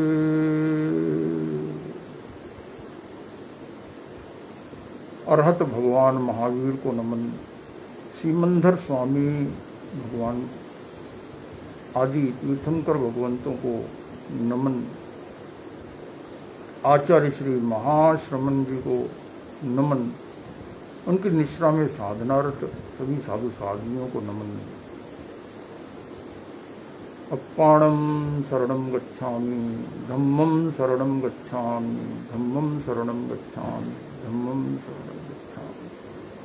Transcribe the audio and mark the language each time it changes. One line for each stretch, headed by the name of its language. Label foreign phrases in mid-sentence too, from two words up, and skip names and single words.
Hindi: अरहत भगवान महावीर को नमन, सीमंधर स्वामी भगवान आदि तीर्थंकर भगवंतों को नमन, आचार्य श्री महाश्रमण जी को नमन, उनकी निष्ठा में साधनारत सभी साधु साधुओं को नमन।
Pali: अप्पाणम शरणम गच्छामि, धम्मम शरणम गच्छामि, धम्मम शरणम गच्छामि, धम्मम शरणम गच्छामि।